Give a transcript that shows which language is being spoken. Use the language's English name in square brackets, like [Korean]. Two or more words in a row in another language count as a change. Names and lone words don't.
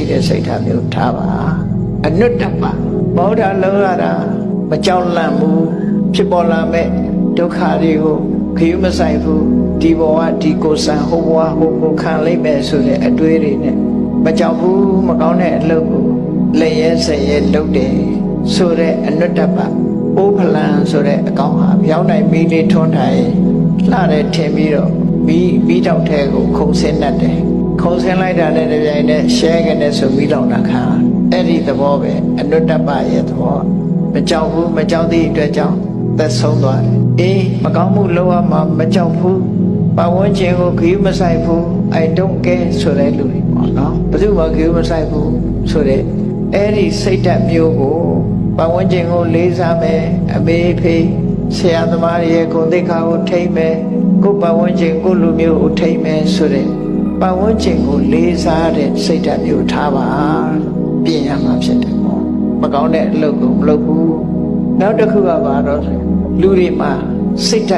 [Burmese] တဲ့စိတ်ထားမျိုးထားပါအနုတ္တပမောဒလုံးရတာမကြောက်လန့်ဘူးဖြစ်ပေါ်လာမဲ့ဒုက္ခတွေကိုခရုမဆိုင်ဘူးဒီဘဝဒီကိုယ်ဆံဟိုဘဝဟိုကိုခံလိုက်မယ်ဆိုတဲ့အတွေးတွေနဲ့မကြောက်ဘူးမကောင်းတဲ့အလုပ်ကိုလက်ရဲစရဲလုပ်တယ်ဆိုတဲ့အနုတ္တပအိုးဖလန်ဆိုတဲ့အကောင်ဟာပြောင်းနိုင်မီးလေးထွန်းထိုင်လှတယ်ထင်ပြီးတော့မီးတောက်ထဲကိုခုံ ဆင်းတတ်တယ်ခုံဆင်းလိုက်တာနဲ့တပြိုင်တည်းရှဲကနေဆိုမီးတောက်တာခါအဲ့ဒီသဘောပဲအနုတ္တပရဲ့သဘောမကြောက်ဘူးမကြောက်သည့်အတွက်ကြောင့်သက်ဆုံးသွားတယ်အေးမကောင်းမှုလုပ်ရမှာမကြောက်ဘူးပတ်ဝန်းကျင်ကိုခရီးမဆိုင်ဘူး [English] I don't care [Burmese] ဆိုတဲ့လူတွေပေါ့နော်ဘယ်သူမှခရီးမဆိုင်ဘူးဆိုတဲ့အဲ့ဒီစိတ်ဓာတ်မျိုးကိုပတ်ဝန်းကျင်ကို လေးစားမယ်အမေဖေးဆရာသမားရဲ့ဂုဏ်သိက္ခာကိုထိမ့်မယ်ကိုယ်ပတ်ဝန်းကျင်ကိုလူမျိုးကိုထိမ့်မယ်ဆိုတဲ့ပတ်ဝန်းကျင်ကိုလေးစားတဲ့စိတ်ဓာတ်မျိုးထားပါပြင်ရမှာဖြစ်တယ်ပေါ့မကောင်းတဲ့အလုပ်ကိုမလုပ်ဘူးနောက်တစ်ခုကဘာတော့လူတွေမှာစိတ်ဓာတ်